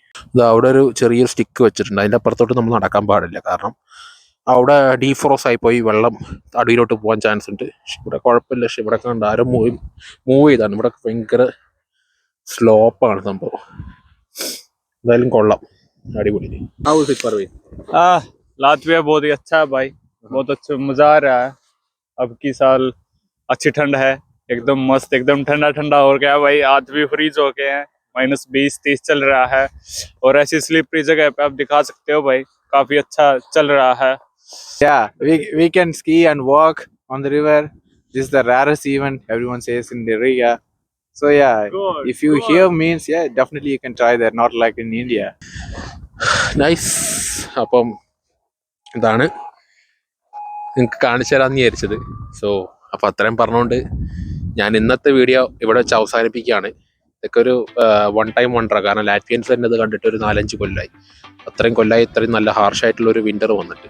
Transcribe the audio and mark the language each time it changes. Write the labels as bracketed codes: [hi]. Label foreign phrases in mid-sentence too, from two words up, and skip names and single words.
[ml] ഇത് അവിടെ ഒരു ചെറിയൊരു സ്റ്റിക്ക് വെച്ചിട്ടുണ്ട്. അതിൻ്റെ അപ്പുറത്തോട്ട് നമ്മൾ നടക്കാൻ പാടില്ല, കാരണം അവിടെ ഡീഫ്രോസ് ആയിപ്പോയി. വെള്ളം അടിയിലോട്ട് പോകാൻ ചാൻസ് ഉണ്ട്. പക്ഷെ ഇവിടെ കുഴപ്പമില്ല. പക്ഷെ ഇവിടെ കണ്ട് ആരും മൂവ് ചെയ്താണ്. ഇവിടെ ഭയങ്കര സ്ലോപ്പാണ് സംഭവം. എന്തായാലും കൊള്ളാം, അടിപൊളി. [hi] लातविया बहुत ही अच्छा है भाई, बहुत अच्छा मजा आ रहा है। अब की साल अच्छी ठंड है, एकदम मस्त, एकदम ठंडा ठंडा हो गया भाई। आज भी फ्रीज हो गए हैं, -20-30 चल रहा है। और ऐसी स्लिपरी जगह पे आप दिखा सकते हो भाई, काफी अच्छा चल रहा है। [en] Yeah, we can ski and walk on the river. This is the rarest event everyone says in the Riga. So yeah, Good, if you good. here means yeah, definitely you can try that. Not like in India. [ml] നൈസ്. അപ്പം ഇതാണ് നിങ്ങൾക്ക് കാണിച്ചു തരാമെന്ന് വിചാരിച്ചത്. സോ അപ്പോൾ അത്രയും പറഞ്ഞുകൊണ്ട് ഞാൻ ഇന്നത്തെ വീഡിയോ ഇവിടെ വെച്ച് അവസാനിപ്പിക്കുകയാണ്. ഇതൊക്കെ ഒരു [en] one time [ml] വണ്ടറാണ്. കാരണം ലാറ്റ്വിയൻസ് തന്നെ ഇത് കണ്ടിട്ട് ഒരു 4-5 കൊല്ലമായി. അത്രയും കൊല്ലമായി ഇത്രയും നല്ല ഹാർഷായിട്ടുള്ളൊരു വിൻ്റർ വന്നിട്ട്.